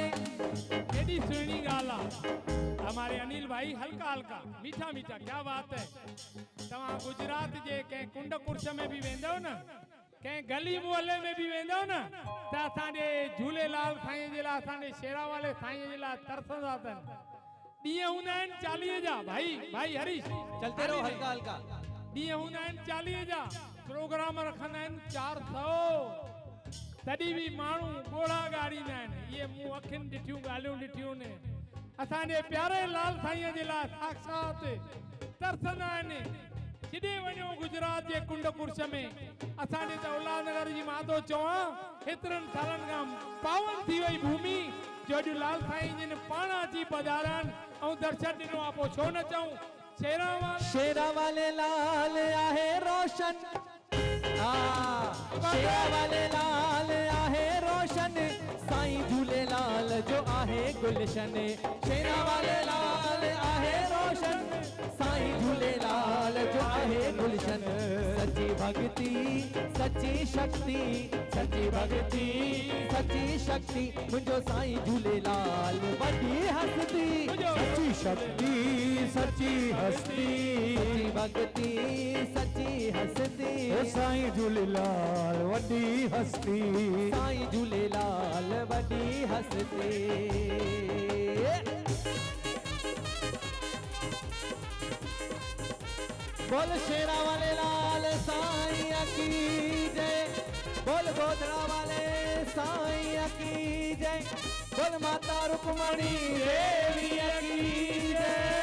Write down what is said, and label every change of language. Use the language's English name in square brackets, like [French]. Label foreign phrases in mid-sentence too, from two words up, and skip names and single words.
[Sindhi] केडी सुहिणी ॻाल्हि आहे [Hindi] हमारे अनिल भाई हल्का हल्का मीठा मीठा क्या बात है [Sindhi] तव्हां गुजरात जे कंहिं कुंड कुर्छ में भी वेंदव न कंहिं गली मोहल्ले में भी वेंदव न त असांजे झूलेलाल साईं जे लाइ असांजे शेरा वाले साईं जे लाइ तरसंदा अथनि ॾींहं हूंदा आहिनि 40 जा भाई हरीश [Hindi] चलते रहो हल्का हल्का [Sindhi] ॾींहं हूंदा आहिनि 40 जा प्रोग्राम रखंदा आहिनि 400 तॾहिं बि माण्हू ॻोढ़ा ॻाड़ींदा आहिनि इहे मूं अखियुनि ॾिठियूं ॻाल्हियूं ॾिठियूं आहिनि असांजे प्यारे लाल साईं जे लाइ साक्षात तरसंदा आहिनि जिॾे वञो गुजरात जे कुंड कुर्छ में असांजे त उल्हासनगर जी मां थो चवां हेतिरनि सालनि खां पावन थी वई भूमि जो अॼु लाल साईं जिन पाण अची पधारनि ऐं दर्शन ॾिनो आहे पोइ छो न चऊं शेरा वाले लाल आहे रोशन शेरा वाले लाल आहे रोशन साईं झूलेलाल जो आहे गुलशन शेरा वाले लाल आहे रोशन साईं झूलेलाल जो आहे गुलशन सच्ची भक्ति सच्ची शक्ति सच्ची भक्ति सच्ची शक्ति मुंहिंजो साईं झूलेलाल वॾी हस्ती सच्ची शक्ति सच्ची हस्ती सच्ची भक्ति सच्ची हस्ती साईं झूलेलाल वॾी हस्ती साईं झूलेलाल वॾी हस्ती [Hindi] बोल शेरा वाले लाल साईं की जय बोल गोधरा वाले साईं की जय बोल माता रुक्मणी देवी की जय